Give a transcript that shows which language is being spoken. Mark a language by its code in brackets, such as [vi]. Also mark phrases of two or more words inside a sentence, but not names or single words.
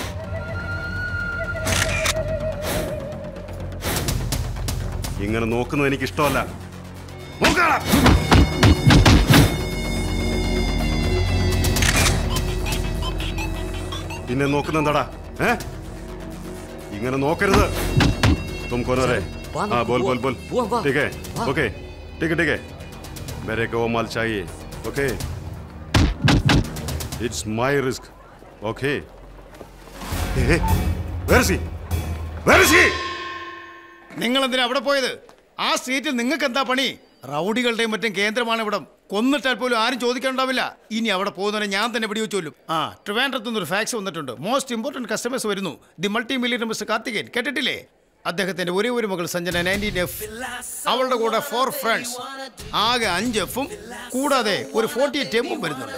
[ml] ഇങ്ങനെ നോക്കുന്നത് എനിക്ക് ഇഷ്ടമല്ല. പിന്നെ നോക്കുന്ന എന്താടാ? ഇങ്ങനെ നോക്കരുത്. [hi] तुम कौन है? हाँ बोल बोल बोल. ठीक है, ओके, ठीक है ठीक है. मेरे को वो माल चाहिए. [en] ओके, it's my risk. Okay. Where is he? Where is he? [ml] നിങ്ങൾ എന്തിനാ അവിടെ പോയത്? ആ സ്ട്രീറ്റിൽ നിങ്ങൾക്ക് എന്താ പണി? റൗഡികളുടെയും മറ്റും കേന്ദ്രമാണ് ഇവിടം. കൊന്നിട്ടാൽ പോലും ആരും ചോദിക്കാനുണ്ടാവില്ല. ഇനി അവിടെ പോകുന്നവരെ ഞാൻ തന്നെ വെടിവെച്ച് കൊല്ലും. ട്രിവാൻഡ്രത്ത് നിന്നൊരു ഫാക്സ് വന്നിട്ടുണ്ട്. [en] most important customers [ml] വരുന്നു. [en] the multi millionaire [ml] മിസ്റ്റർ കാർത്തികേയൻ, കേട്ടിട്ടില്ലേ? അദ്ദേഹത്തിന്റെ ഒരേ ഒരു മകൾ സഞ്ജന 19F, അവളുടെ കൂടെ 4 ഫ്രണ്ട്സ്, ആകെ 5 Fഉം കൂടാതെ ഒരു 48 M വരുന്നുണ്ട്.